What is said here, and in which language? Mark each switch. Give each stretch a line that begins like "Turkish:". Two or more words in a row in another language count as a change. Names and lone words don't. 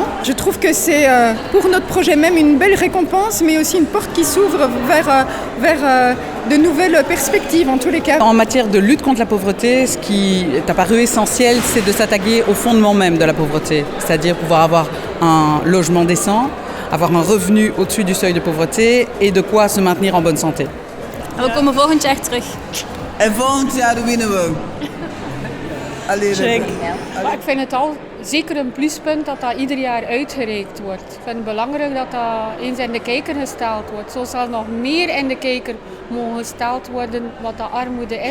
French: Je trouve que c'est pour notre projet même une belle récompense, mais aussi une porte qui s'ouvre vers de nouvelles perspectives en tous les cas. En matière de lutte contre la pauvreté, ce qui est apparu essentiel, c'est de s'attaquer au fondement même de la pauvreté, c'est-à-dire pouvoir avoir un logement décent, avoir un revenu au-dessus du seuil de pauvreté et de quoi se maintenir en bonne santé.
Dutch: We komen volgend jaar terug. En volgend jaar winnen we. Alleen. Maar ik vind het al zeker een pluspunt dat dat ieder jaar uitgereikt wordt. Ik vind het belangrijk dat dat eens in de kijker gesteld wordt. Zo zal nog meer in de kijker mogen gesteld worden wat dat armoede is.